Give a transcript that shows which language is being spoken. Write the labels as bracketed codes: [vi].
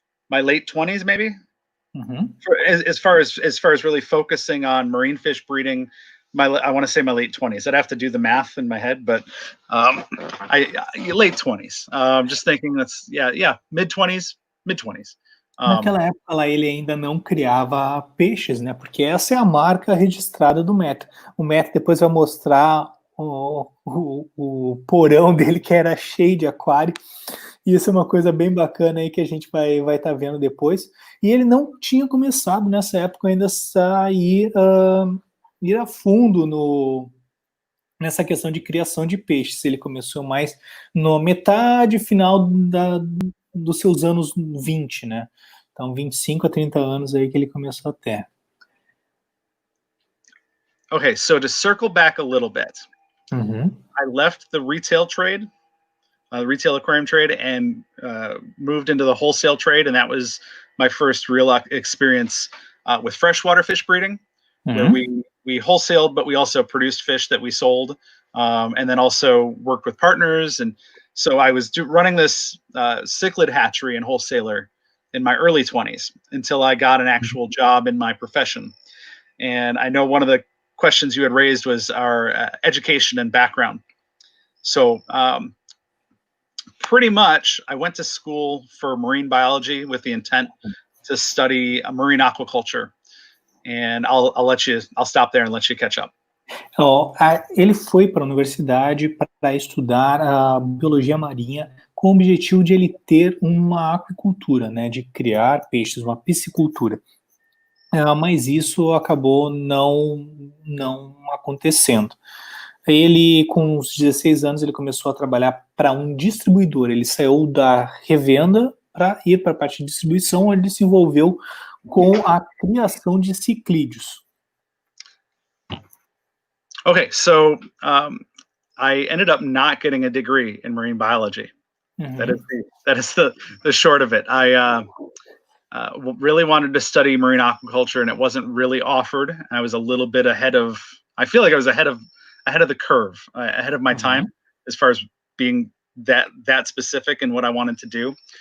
[en] My late 20s, maybe. Mm-hmm. As far as really focusing on marine fish breeding, I want to say my late 20s. I'd have to do the math in my head, but late 20s. Just thinking that's mid 20s. [pt] Naquela época lá ele ainda não criava peixes, né? Porque essa é a marca registrada do Matt. O Matt depois vai mostrar o porão dele, que era cheio de aquário. E isso é uma coisa bem bacana aí que a gente vai estar vendo depois. E ele não tinha começado nessa época ainda a ir a fundo nessa questão de criação de peixes. Ele começou mais na metade final dos seus anos 20, né? Então, 25 a 30 anos aí que ele começou a ter. [en] Okay, so to circle back a little bit, I left the retail trade, the retail aquarium trade, and moved into the wholesale trade, and that was my first real experience with freshwater fish breeding, where we wholesaled, but we also produced fish that we sold, and then also worked with partners. And so I was running this cichlid hatchery and wholesaler in my early 20s until I got an actual job in my profession. And I know one of the questions you had raised was our education and background. So pretty much I went to school for marine biology with the intent to study marine aquaculture. And I'll stop there and let you catch up. [pt] Ele foi para a universidade para estudar a biologia marinha com o objetivo de ele ter uma aquicultura, né, de criar peixes, uma piscicultura. Mas isso acabou não acontecendo. Ele, com uns 16 anos, ele começou a trabalhar para um distribuidor. Ele saiu da revenda para ir para a parte de distribuição, onde ele se envolveu com a criação de ciclídeos. [en] Okay, so I ended up not getting a degree in marine biology. That is the short of it. I really wanted to study marine aquaculture, and it wasn't really offered. I was a little bit ahead of. I feel like I was ahead of the curve, ahead of my time, as far as being that specific in what I wanted to do.